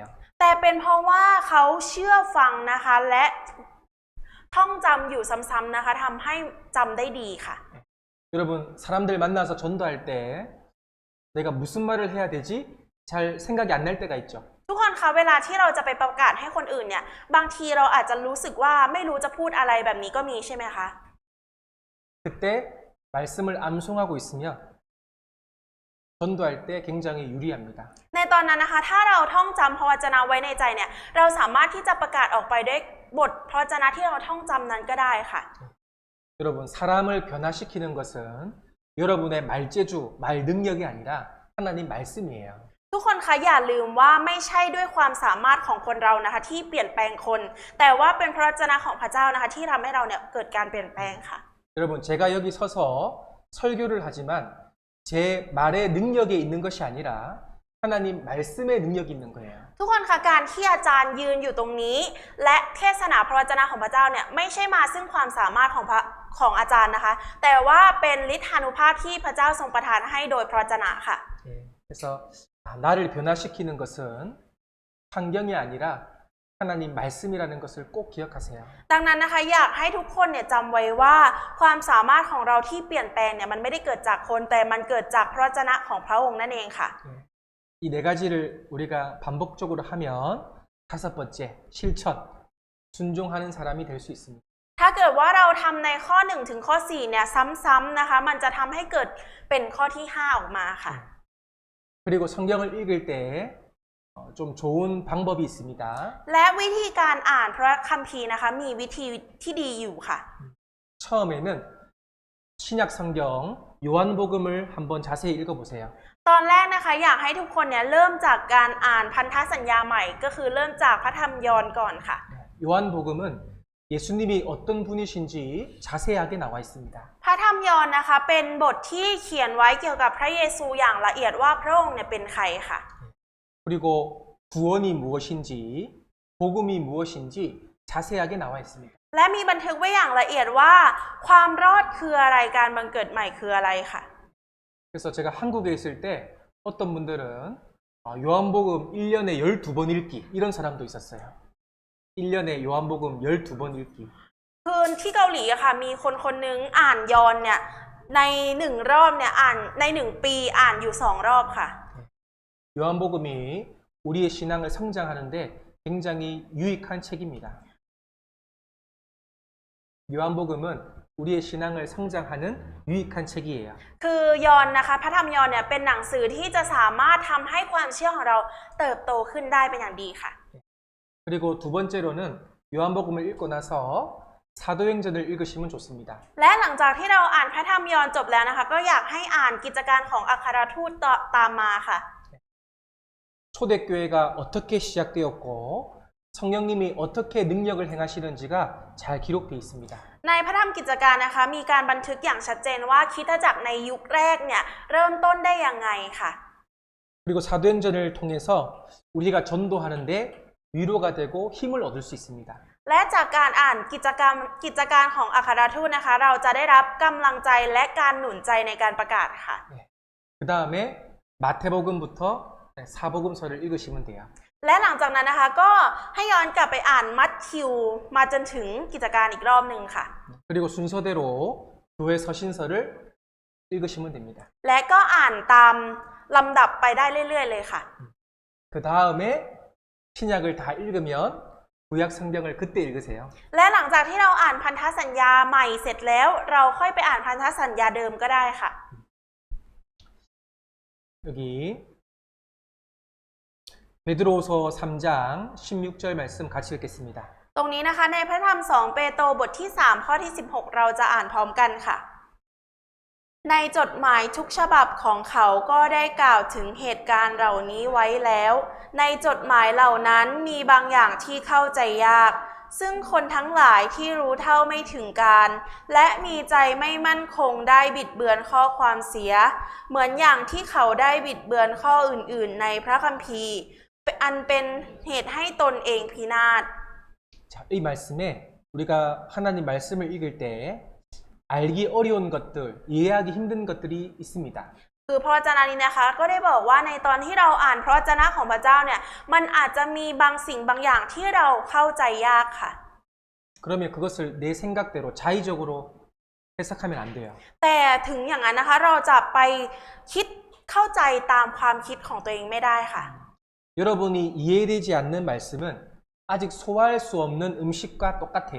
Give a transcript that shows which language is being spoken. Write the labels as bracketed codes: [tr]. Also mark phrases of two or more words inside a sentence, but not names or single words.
[th] แต่เป็นเพราะว่าเขาเชื่อฟังนะคะและท่องจำอยู่ซ้ำๆนะคะทำให้จำได้ดีค่ะ [ko] 여러분 사람들 만나서 전도할 때 내가 무슨 말을 해야 되지? 잘 생각이 안 날 때가 있죠. [th] ทุกคนคะเวลาที่เราจะไปประกาศให้คนอื่นเนี่ยบางทีเราอาจจะรู้สึกว่าไม่รู้จะพูดอะไรแบบนี้ก็มีใช่ไหมคะ [ko] 그때 말씀을 암송하고 있으면 전도할 때 굉장히 유리합니다. [th] ในตอนนั้นนะคะถ้าเราท่องจำพระวจนะไว้ในใจเนี่ยเราสามารถที่จะประกาศออกไปด้วยบทพระวจนะที่เราท่องจำนั้นก็ได้ค่ะ [ko] 여러분 사람을 변화시키는 것은 여러분의 말재주, 말 능력이 아니라 하나님 말씀이에요. [th] ทุกคนคะอย่าลืมว่าไม่ใช่ด้วยความสามารถของคนเรานะคะที่เปลี่ยนแปลงคน แต่ว่าเป็นพระวจนะของพระเจ้านะคะที่ทำให้เราเนี่ยเกิดการเปลี่ยนแปลงค่ะ [ko] 여러분 제가 여기 서서 설교를 하지만 제 말의 능력에 있는 것이 아니라 하나님 말씀의 능력이 있는 거예요. [th] ทุกคนคะการที่อาจารย์ยืนอยู่ตรงนี้ และเทศนาพระวจนะของพระเจ้าเนี่ยไม่ใช่มาซึ่งความสามารถของอาจารย์นะคะ แต่ว่าเป็นฤทธานุภาพที่พระเจ้าทรงประทานให้โดยพระวจนะค่ะ [ko] 그래서 나를 변화시키는 것은 환경이 아니라 하나님 말씀이라는 것을 꼭 기억하세요. [th] ดังนั้นนะคะอยากให้ทุกคนเนี่ยจำไว้ว่าความสามารถของเราที่เปลี่ยนแปลงเนี่ยมันไม่ได้เกิดจากคนแต่มันเกิดจากพระวจนะของพระองค์นั่นเองค่ะ [ko] 이 네 가지를 우리가 반복적으로 하면 다섯 번째 실천, 순종하는 사람이 될 수 있습니다. [th] ถ้าเกิดว่าเราทำในข้อ1ถึงข้อ4เนี่ยซ้ำๆนะคะมันจะทำให้เกิดเป็นข้อที่5ออกมาค่ะ [ko] 그리고 성경을 읽을 때 좀 좋은 방법이 있습니다. [th] และวิธีการอ่านพระคัมภีร์นะคะมีวิธีที่ดีอยู่ค่ะ [ko] 처음에는 신약 성경 요한복음을 한번 자세히 읽어보세요. [th] ตอนแรกนะคะอยากให้ทุกคนเนี่ยเริ่มจากการอ่านพันธสัญญาใหม่ก็คือเริ่มจากพระธรรมยอห์นก่อนค่ะ [ko] 요한복음은 예수님이 어떤 분이신지 자세하게 나와 있습니다. [th] พระธรรมยอห์นนะคะเป็นบทที่เขียนไว้เกี่ยวกับพระเยซูอย่างละเอียดว่าพระองค์เนี่ยเป็นใครค่ะ [ko] 그리고 구원이 무엇인지 복음이 무엇인지 자세하게 나와 있습니다. [th] และมีบันทึกไว้อย่างละเอียดว่าความรอดคืออะไรการบังเกิดใหม่คืออะไรค่ะ [ko] 그래서 제가 한국에 있을 때 어떤 분들은 요한복음 1년에 12번 읽기 이런 사람도 있었어요. 1년에 요한복음 12번 읽기. [th] คือที่เกาหลีอะค่ะมีคนนึงอ่านยอห์นเนี่ยใน1รอบเนี่ยอ่านใน1ปีอ่านอยู่2รอบค่ะ [ko] 요한복음이 우리의 신앙을 성장하는데 굉장히 유익한 책입니다. 요한복음은 우리의 신앙을 성장하는 유익한 책이에요. [th] คือยอห์นนะคะพระธรรมยอห์นเนี่ยเป็นหนังสือที่จะสามารถทำให้ความเชื่อของเราเติบโตขึ้นได้เป็นอย่างดีค่ะ [ko] 그리고 두 번째로는 요한복음을 읽고 나서 사도행전을 읽으시면 좋습니다. [th] และหลังจากที่เราอ่านพระธรรมยอห์นจบแล้วนะคะก็อยากให้อ่านกิจการของอัครทูตตามมาค่ะ [ko] 초대교회가 어떻게 시작되었고 성령님이 어떻게 능력을 행하시는지가 잘 기록되어 있습니다. [th] ในพระธรรมกิจการนะคะมีการบันทึกอย่างชัดเจนว่าคริสตจักรในยุคแรกเนี่ยเริ่มต้นได้ยังไงค่ะ [ko] 그리고 사도행전을 통해서 우리가 전도하는데 위로가 되고 힘을 얻을 수 있습니다. [th] และจากการอ่านกิจการของอัครทูตนะคะเราจะได้รับกำลังใจและการหนุนใจในการประกาศค่ะ [ko] 그 다음에 마태복음부터 사복음서를 읽으시면 돼요. [th] และหลังจากนั้นนะคะก็ให้ย้อนกลับไปอ่านมัทธิวมาจนถึงกิจการอีกรอบหนึ่งค่ะ [ko] 그리고 순서대로 교회 서신서를 읽으시면 됩니다. [th] และก็อ่านตามลำดับไปได้เรื่อยๆเลยค่ะ [ko] 그 다음에 신약을 다 읽으면 구약 성경을 그때 읽으세요. [th] และหลังจากที่เราอ่านพันธสัญญาใหม่เสร็จแล้วเราค่อยไปอ่านพันธสัญญาเดิมก็ได้ค่ะ [ko] 여기 베드로후서 3장 16절 말씀 같이 읽겠습니다. [th] ตรงนี้นะคะในพระธรรม2เปโตรบทที่3ข้อที่16เราจะอ่านพร้อมกันค่ะ ในจดหมายทุกฉบับของเขาก็ได้กล่าวถึงเหตุการณ์เหล่านี้ไว้แล้ว ในจดหมายเหล่านั้นมีบางอย่างที่เข้าใจยาก ซึ่งคนทั้งหลายที่รู้เท่าไม่ถึงการ และมีใจไม่มั่นคงได้บิดเบือนข้อความเสีย เหมือนอย่างที่เขาได้บิดเบือนข้ออื่นๆในพระคัมภีร์ อันเป็นเหตุให้ตนเองพินาศ [ko] 자, 이 말씀에 우리가 하나님 말씀을 읽을 때 알기 어려운 것들, 이해하기 힘든 것들이 있습니다. [th] คือพระวจนะนี้นะคะก็ได้บอกว่าในตอนที่เราอ่านพระวจนะของพระเจ้าเนี่ยมันอาจจะมีบางสิ่งบางอย่างที่เราเข้าใจยากค่ะ [ko] 그러면 그것을 내 생각대로 자의적으로 해석하면 안 돼요. [th] แต่ถึงอย่างนั้นนะคะเราจะไปคิดเข้าใจตามความคิดของตัวเองไม่ได้ค่ะ [ko] 여러분이 이해되지 않는 말씀은 아직 소화할 수 없는 음식과 똑같아요.